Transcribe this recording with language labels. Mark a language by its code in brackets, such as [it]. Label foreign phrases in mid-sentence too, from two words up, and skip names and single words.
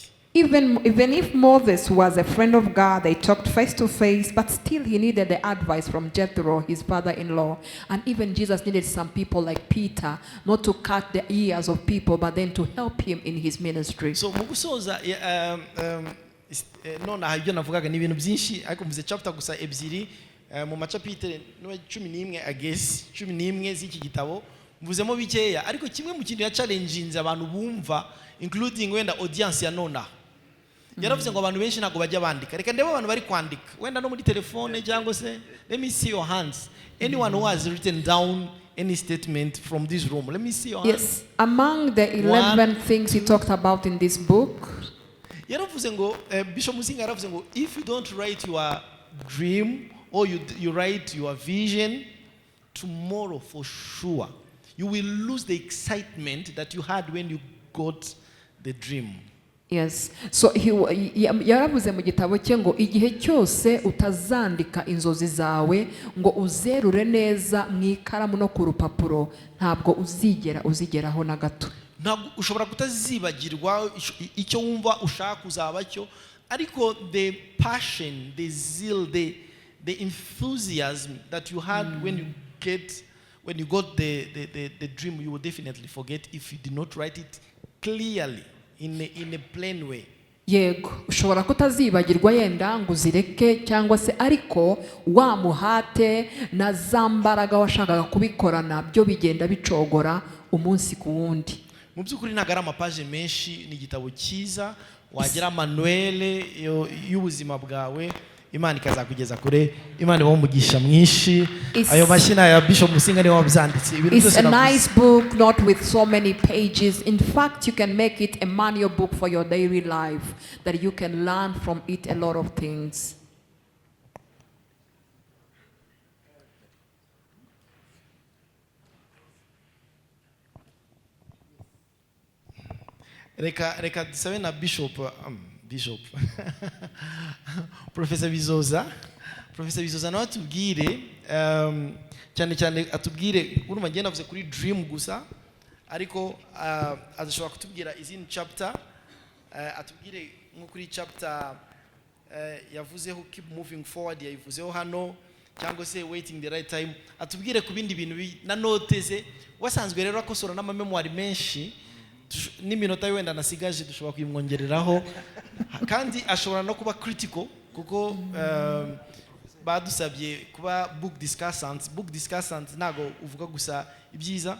[en] Even if Moses was a friend of God, they talked face to face, but still he needed the advice from Jethro, his father-in-law. And even Jesus needed some people like Peter, not to cut the ears of people, but then to help him in his ministry. [rw] So mugusoza none aha ibyo navugaga ni ibintu byinshi, ariko mvuze chapter gusa ebyiri mu machapitre 11 agesi 11 z'iki gitabo mvuzemo bikeya, ariko kimwe mu kintu ya challenge abantu bumva, including wenda audience ya nona. Yaravuze ngo abantu benshi ntago bajya bandika. Reka ndebe abantu bari kwandika wenda no muri telefone cyangwa se, [en] let me see your hands. Anyone who has written down any statement from this room, let me see your hands. Yes, among the 11 things he talked about in this book, [rw] yaravuze ngo Bishop Musinga yaravuze ngo [en] if you don't write your dream or you write your vision, tomorrow for sure you will lose the excitement that you had when you got the dream. [rw] yes, so yaravuze mu gitabo cye ngo igihe cyose utazandika inzozi zawe ngo uzerure neza mu ikaramu no ku rupapuro, ntabwo uzigeraho na gato. Ntabwo ushobora kutazibagirwa icyo wumva ushaka kuzaba cyo, ariko [en] the passion, the zeal, the enthusiasm that you had when you got the dream, you will definitely forget if you did not write it clearly in a plain way. [rw] Yego, ushobora kutazibagirwa yenda ngo uzireke cyangwa se, ariko wa muhate na zambaraga washakaga kubikorana byo bigenda bicogora umunsi ku wundi. Mu byukuri nagara amapaje menshi, ni igitabo cyiza wagira manuele y'ubuzima bwawe, Imana ikazakugeza kure. Imana ibamugisha mwinshi. Ayo mashina ya Bishop Musinga ni wabyanditse. [en] It's a nice book, not with so many pages. In fact, you can make it a manual book for your daily life, that you can learn from it a lot of things. [rw] Reka dusabe na Bishop Professor Bizoza nawe atubwire cyane atubwire, urumva ngenda navuze kuri dream gusa, ariko azashobora kutubwira izindi chapter, atubwire nko kuri chapter yavuzeho [en] keep moving forward, [rw] yavuzeho hano, cyangwa se [en] waiting the right time, [rw] atubwire ku bindi bintu na noteze. Wasanzwe rero akosora n'amamemoire menshi, n'iminota wenda nasigaje dushobora kuyimwongereraho, kandi ashobora no kuba critical kuko badusabye kuba [en] book discussants [rw] ntago uvuga gusa ibyiza.